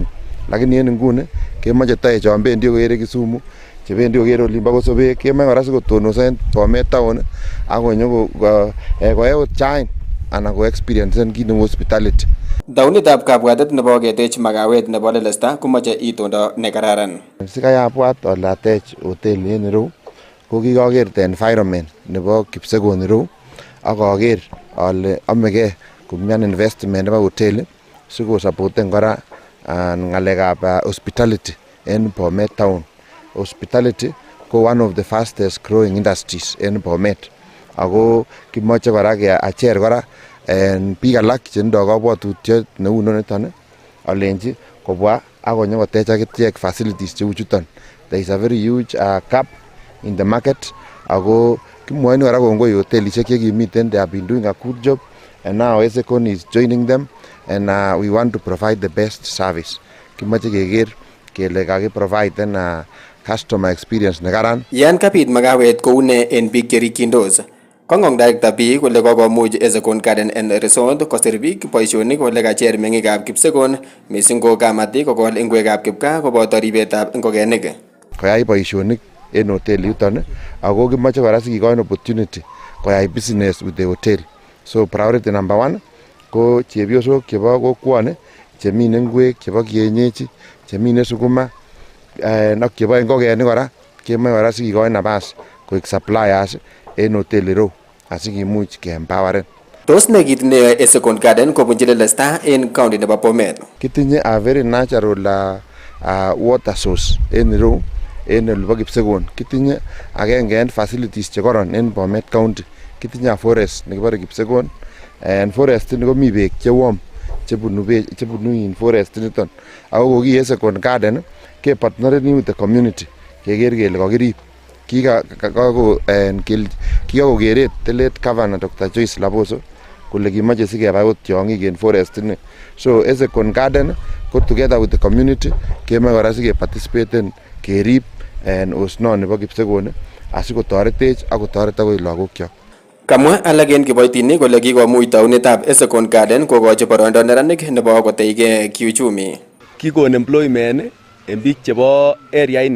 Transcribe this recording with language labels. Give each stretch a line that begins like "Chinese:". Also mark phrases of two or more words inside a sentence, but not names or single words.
Kalenjin: Lakini en nguni kemoche toek chon bendi kokere Kisumu, chebendi kokere olimbo Kosobek, kemoe kora sikotonoso en Bomet town ak konyo koyai ot chain anan ko experiencen kit neu hospitality. Taonitab kabwatet nebo ketech makawet nebo lelesta komoche itondo nekararan. Sikai abwat ole atech hoteli en ireu ko kikoker
English: the environment
Kalenjin: nebo Kipsekon ireu ak aker ale amegei kumyan investment nebo hoteli sikosapoten kora ng'alekab hospitality en Bomet town. Hospitality ko
English: one of the fastest growing industries
Kalenjin: en Bomet ako kimoche kora keacher kora biik alak chetindoi kabwatutiet neu noniton alenji kobwa ak konyo kotech akichek facilities cheu chuton.
English: There is a very huge gap in the market
Kalenjin: ako kimwoin kora kongoi hotelisiek chekimiten,
English: they have been doing a good job and now Second is joining them and we want to provide the best service.
Kalenjin: Kimoche keker kele kakiproviden customer experience nekaran. Yan kabit makawet koune en biik cherikyindos. Kongong director B kole kokomuch Second Garden and Resort kosir biik boisionik kole kacher meng'ikab Kipsekon mising ko kamatik kokol ingwekab kipkaa koboto ribetab ngokenik. Koyai boisionik en hoteli yuton ako kimoche kora sikikoin opportunity koyai
English: business with the hotel. So priority number
Kalenjin: 1 ko chebiosok chebo kokwoni chemine ngwek, chebo kienyeji, chemine sukuma ak chebo ngokenik kora kemoe kora sikikoin nabas koik suppliers en hoteli reu asikimuch keempoweren. Tos ne kit neyoe Second Garden kobunji lelesta en county nebo Bomet? Kitinye
English: a very natural water source
Kalenjin: en ireu en olibo Kipsekon. Kitinye agenge en facilities chekoron en Bomet county. Kitinye
English: a forest
Kalenjin: nekibore Kipsekon en forest ni komi beek chewom chebunu
English: in forest
Kalenjin: niton. Ako koki Second Garden kepartnereni
English: with the community
Kalenjin: keker kele kokirib. Kikakokeret telet governor Dr. Joyce Laboso kole kimoche sikebai ot tiong'ik en forest ni. So Second Garden ko
English: together with the community
Kalenjin: kemoe kora sikeparticipaten kerib osnoni nebo Kipsekon asikotoretech ak kotoret akoi lagokyok. Kamwa alak en kiboitinik kole kikomuch taunetab Second Garden kokochi boroindo neranik nebo koteige kiuchumi. Kikon employment en biik chebo area ini.